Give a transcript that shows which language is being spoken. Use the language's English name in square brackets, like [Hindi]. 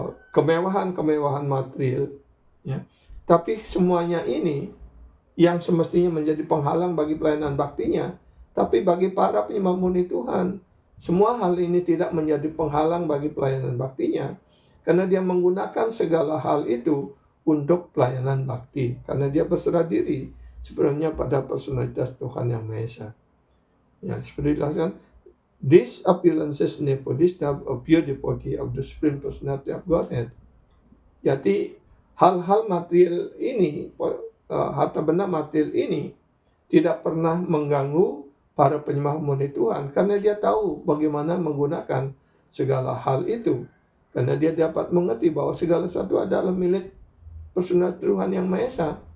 [Indonesian] kemewahan material, ya, tapi semuanya ini yang semestinya menjadi penghalang bagi pelayanan baktinya, tapi bagi para penyembah murni Tuhan, semua hal ini tidak menjadi penghalang bagi pelayanan baktinya, karena dia menggunakan segala hal itu untuk pelayanan bakti, karena dia berserah diri sepenuhnya pada personalitas Tuhan Yang Maha Esa. Ya, seperti dijelaskan, [English] these appearances never disturb a pure devotee of the Supreme Personality of Godhead. [Indonesian] Jadi hal-hal material ini, harta benda material ini tidak pernah mengganggu para penyembah murni Tuhan, karena dia tahu bagaimana menggunakan segala hal itu, karena dia dapat mengerti bahwa segala sesuatu adalah milik personal Tuhan Yang Maha Esa.